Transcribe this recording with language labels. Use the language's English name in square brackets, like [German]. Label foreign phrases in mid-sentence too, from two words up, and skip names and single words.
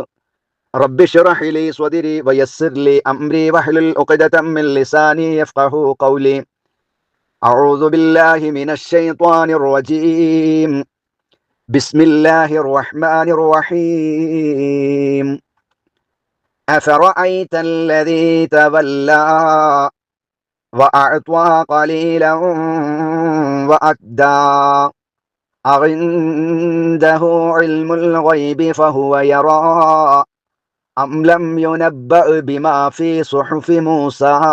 [Arabic] رب اشرح لي صدري ويسر لي أمري واحلل عقدة من لساني يفقهوا قولي. أعوذ بالله من الشيطان الرجيم. بسم الله الرحمن الرحيم. أفرأيت الذي تولى وأعطى قليلا وأكدى أعنده علم الغيب فهو يرى أم لم ينبأ بما في صحف موسى